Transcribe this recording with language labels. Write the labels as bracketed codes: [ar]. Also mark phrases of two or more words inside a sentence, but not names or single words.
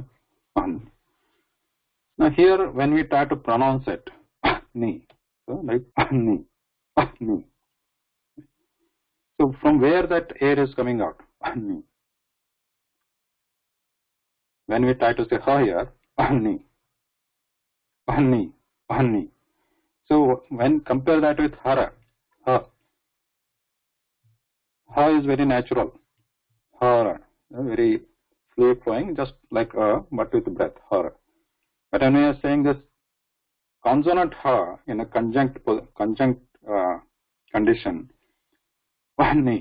[en] Now here, when we try to pronounce it, ni, so like ni, ni. So from where that air is coming out, ni. When we try to say ha here, ni, ni. Vahni. So when compare that with hara, ha is very natural. Hara, very fluid flowing, just like but with breath. Hara. But when we are saying this consonant ha in a conjunct condition, Vahni.